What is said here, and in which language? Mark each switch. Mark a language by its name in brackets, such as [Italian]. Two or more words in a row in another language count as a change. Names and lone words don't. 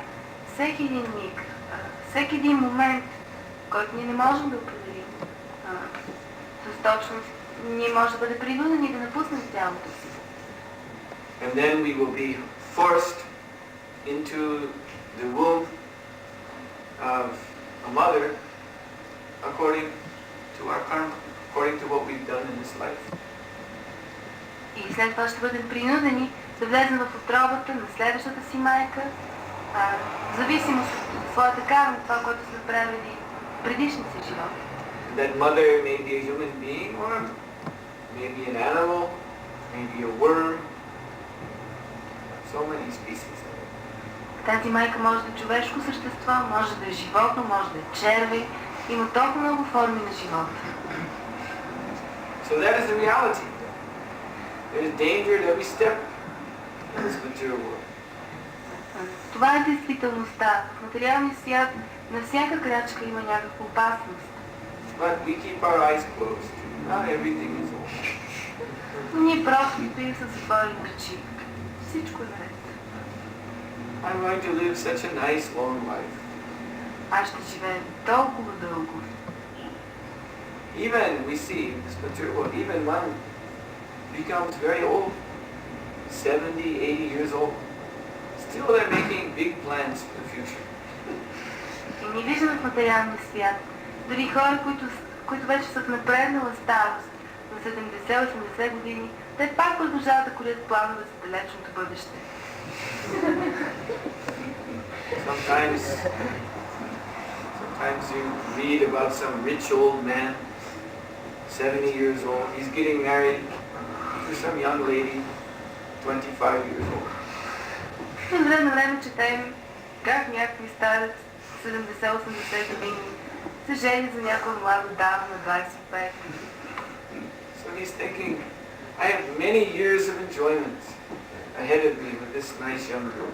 [Bulgarian] Всеки един миг, всеки един момент, който ние не можем да определим с точност, ние може да бъде принудени да напуснем тялото си. [English] And then we will be forced into the womb of a mother according to our karma, according to what we've done in this life. [Bulgarian] И след това ще бъдем принудени да влезем в отробата на следващата си майка, в зависимост от своята карма, това, което сме правили в предишния си живот. [English] That mother may be a human being or maybe an animal, maybe a worm, so many species. [Bulgarian] Тази майка може да е човешко същество, може да е животно, може да е червей. Има толкова много форми на живота. [English] So that is the reality. There is danger at every step in this material world. [Bulgarian] Това е действителността. В материалния свят на всяка крачка има някаква опасност. [English] But we keep our eyes closed. Not everything is over. [Bulgarian] Но ние просто стоим със затворени очи. Всичко е наред. [English] I'm going to live such a nice long life. [Bulgarian] Аз ще живея толкова дълго. [English] Even we see this material world, even one becomes very old, 70, 80 years old. Still they're making big plans for the future. [Bulgarian] И ние виждаме в материалния свят дори хора, които вече са в напреднала старост, на 70-80 години, те пак продължават да корят планове за далечното бъдеще. [English] Sometimes you read about some rich old man, 70 years old. He's getting married to some young lady, 25 years old. [Bulgarian] От време на време четем как някакви старец 70-80 години се жени за някоя млада дама на 25. [English] So he's thinking, I have many years of enjoyment ahead of me with this nice young girl.